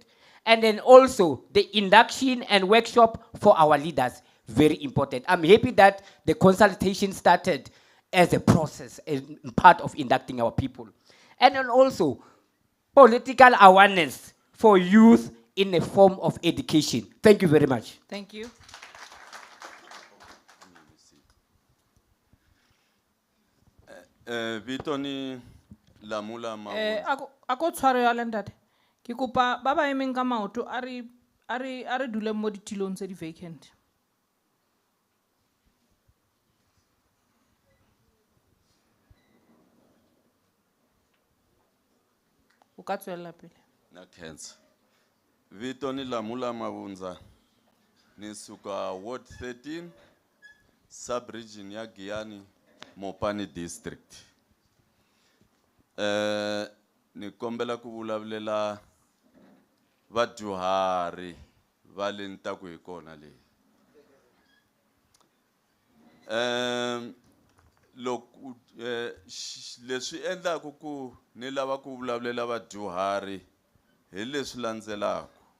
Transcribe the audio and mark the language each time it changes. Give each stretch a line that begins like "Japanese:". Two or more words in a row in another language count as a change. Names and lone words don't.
English: And then also the induction and workshop for our leaders, very important. I'm happy that the consultation started as a process and part of inducting our people. And then also political awareness for youth in a form of education. Thank you very much. Thank you.
Tsonga: Vitoni lamula
Tswana: Ako tshwaro ya ntate. Ke kopa ba ba emeng ka maoto a re dule mo ditilong tse di vacant. O ka tswela pele. na cancer.
Tsonga: Vitoni lamula mavunza nisuka Ward 13 sub-region ya Giyani Mopani district. Ni kombela ku vulavulela vadyuhari va le ntaku hi kona leyi. Loko leswi endlaku ku ni lava ku vulavulela vadyuhari hi leswi landzelaka.